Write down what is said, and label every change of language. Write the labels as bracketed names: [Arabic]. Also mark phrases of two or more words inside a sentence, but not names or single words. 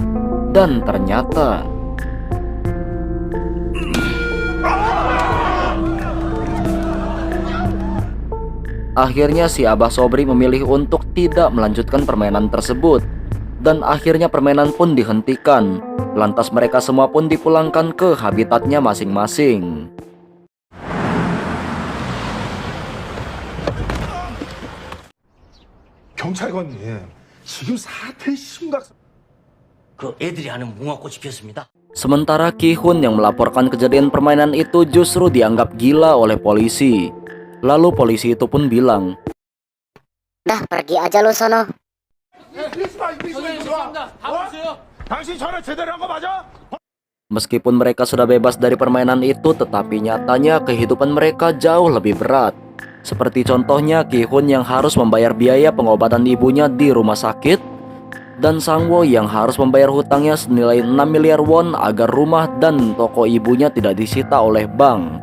[Indonesian] Dan ternyata akhirnya si Abah Sobri memilih untuk tidak melanjutkan permainan tersebut. Dan akhirnya permainan pun dihentikan. Lantas mereka semua pun dipulangkan ke habitatnya masing-masing. [Korean] 경찰관님, 지금 사태 심각... 그 애들이 하는 무궁화꽃이 피었습니다. [Indonesian] Sementara Ki-hun yang melaporkan kejadian permainan itu justru dianggap gila oleh polisi. Lalu polisi itu pun bilang, dah pergi aja lu sono. [Korean] 당신 전화 제대로 한 거 맞아? [Indonesian] meskipun mereka sudah bebas dari permainan itu, tetapi nyatanya kehidupan mereka jauh lebih berat. Seperti contohnya Ki-hun yang harus membayar biaya pengobatan ibunya di rumah sakit, dan Sang Wo yang harus membayar hutangnya senilai 6 miliar won agar rumah dan toko ibunya tidak disita oleh bank.